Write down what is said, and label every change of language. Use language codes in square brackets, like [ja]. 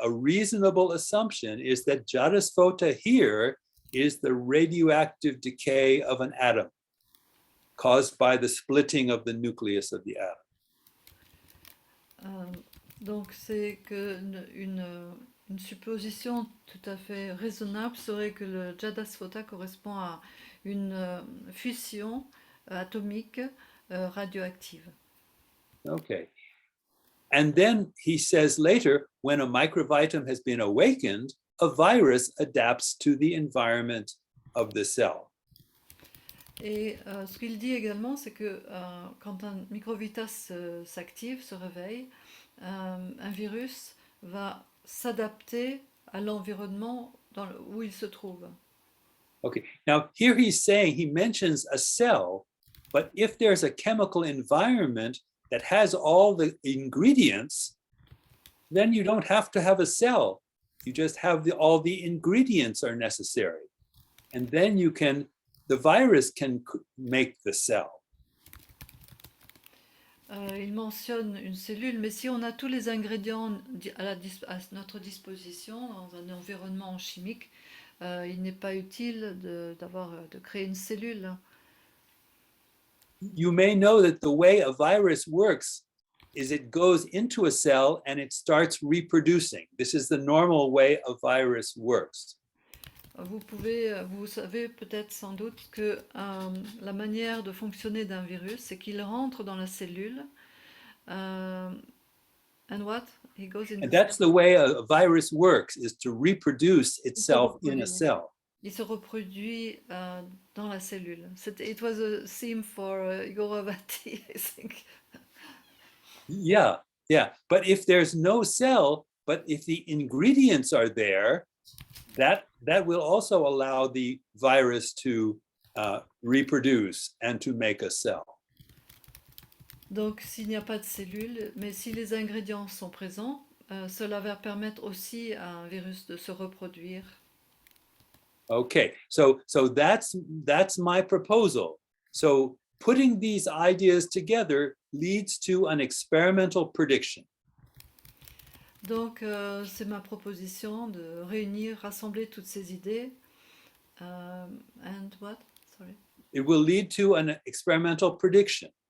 [en] A reasonable assumption is that Jadasphota here is the radioactive decay of an atom caused by the splitting of the nucleus of the atom. [fr] Donc, c'est que une supposition tout à fait raisonnable serait que le Jadasphota correspond à une fusion atomique radioactive. [en] Okay. And then he says later, when a microvitum has been awakened, a virus adapts to the environment of the cell. [fr] Et ce qu'il dit également, c'est que quand un microvita s'active, se réveille, un virus va s'adapter à l'environnement où il se trouve. [en] Okay, now here he's saying, he mentions a cell, but if there's a chemical environment that has all the ingredients, then you don't have to have a cell. You just have all the ingredients are necessary. And then the virus can make the cell. [fr] Il mentionne une cellule, mais si on a tous les ingrédients à notre disposition dans un environnement chimique, il n'est pas utile de créer une cellule. [en] You may know that the way a virus works is it goes into a cell and it starts reproducing. This is the normal way a virus works. [fr] Vous savez peut-être sans doute que la manière de fonctionner d'un virus, c'est qu'il rentre dans la cellule. [en] And what? He goes in. And that's the way a virus works, is to reproduce itself in a cell. [fr] Il se reproduit dans la cellule. [en] It was a theme for Goravati, I think. Yeah. But if there's no cell, but if the ingredients are there, that will also allow the virus to reproduce and to make a cell. [fr] Donc, s'il n'y a pas de cellule, mais si les ingrédients sont présents, cela va permettre aussi à un virus de se reproduire. [en] Okay, so that's my proposal. So putting these ideas together leads to an experimental prediction. [fr] Donc, c'est ma proposition de rassembler toutes ces idées. [en] And what? Sorry. It will lead to an experimental prediction.